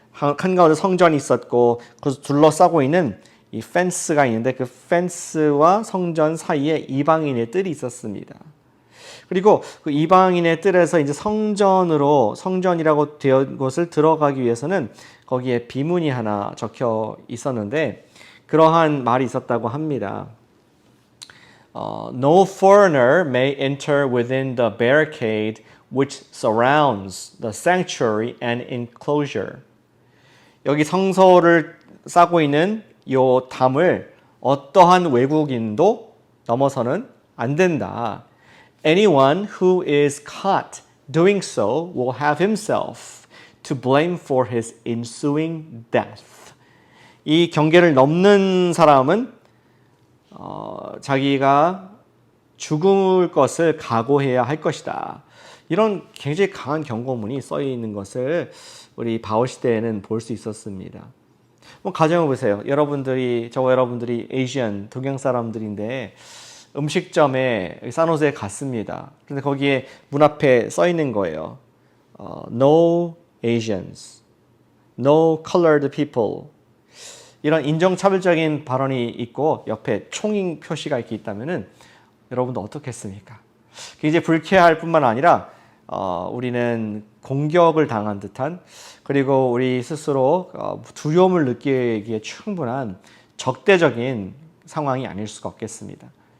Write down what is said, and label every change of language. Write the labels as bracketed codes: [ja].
[ko] 한가운데 성전이 있었고 그래서 둘러싸고 있는 이 펜스가 있는데 그 펜스와 성전 사이에 이방인의 뜰이 있었습니다. 그리고 그 이방인의 뜰에서 이제 성전이라고 되어 곳을 들어가기 위해서는 거기에 비문이 하나 적혀 있었는데 그러한 말이 있었다고 합니다. [en] No foreigner may enter within the barricade which surrounds the sanctuary and enclosure. [ko] 여기 성소를 싸고 있는 이 담을 어떠한 외국인도 넘어서는 안 된다. [en] Anyone who is caught doing so will have himself to blame for his ensuing death. [ko] 이 경계를 넘는 사람은 자기가 죽을 것을 각오해야 할 것이다. 이런 굉장히 강한 경고문이 써 있는 것을 우리 바울 시대에는 볼 수 있었습니다. 가정해 보세요. 저와 여러분들이 아시안 동양 사람들인데 음식점에 산호세에 갔습니다. 그런데 거기에 문 앞에 써 있는 거예요. [en] No Asians, no colored people. [ko] 이런 인종차별적인 발언이 있고 옆에 총ing 표시가 이렇게 있다면은 여러분도 어떻겠습니까? 굉장히 불쾌할 뿐만 아니라 우리는 공격을 당한 듯한 그리고 우리 스스로 두려움을 느끼기에 충분한 적대적인 상황이 아닐 수가 없겠습니다.